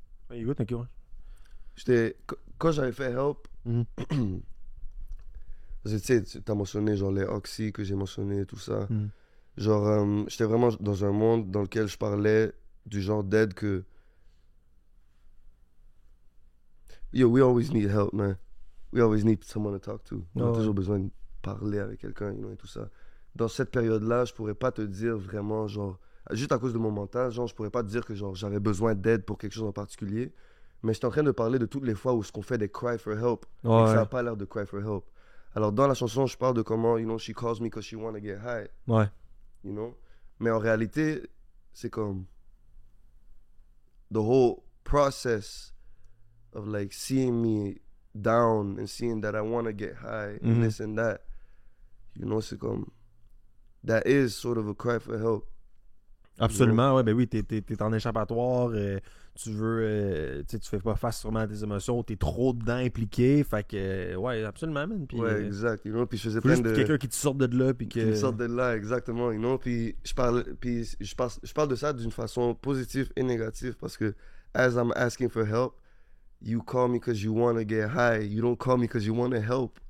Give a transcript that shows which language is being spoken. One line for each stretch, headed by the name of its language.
French: Ouais, écoute, ok, ouais. quand j'avais fait Help, Mhm. Parce que tu sais, t'as mentionné genre les Oxy que j'ai mentionné, tout ça. Hmm. Genre, j'étais vraiment dans un monde dans lequel je parlais du genre d'aide que.
English: Yo, we always need help, man. We always need someone to talk to.
French: On a Ouais. toujours besoin de parler avec quelqu'un, et tout ça. Dans cette période-là, je pourrais pas te dire vraiment, genre, juste à cause de mon mental, genre, je pourrais pas te dire que genre j'avais besoin d'aide pour quelque chose en particulier. Mais j'étais en train de parler de toutes les fois où ce qu'on fait des
English: cry for help
French: et que ça Ouais. n'a pas l'air de
English: cry for help.
French: Alors, dans la chanson, je parle de comment,
English: she calls me because she wanna get high,
French: Ouais.
English: you know.
French: Mais en réalité, c'est comme
English: the whole process of like seeing me down and seeing that I want to get high and Mhm. this and that,
French: c'est comme
English: that is sort of a cry for help.
French: Absolument, ouais, ben oui, t'es en échappatoire, tu veux, tu sais, tu fais pas face sûrement à tes émotions, t'es trop dedans impliqué, fait que, ouais, absolument, man. Puis, Ouais, exact, puis je faisais faut plein juste de quelqu'un qui te sorte de là, puis qui me que. sortent de là exactement, puis je parle de ça d'une façon positive et négative parce que
English: as I'm asking for help, you call me because you want to get high, you don't call me because you want to help.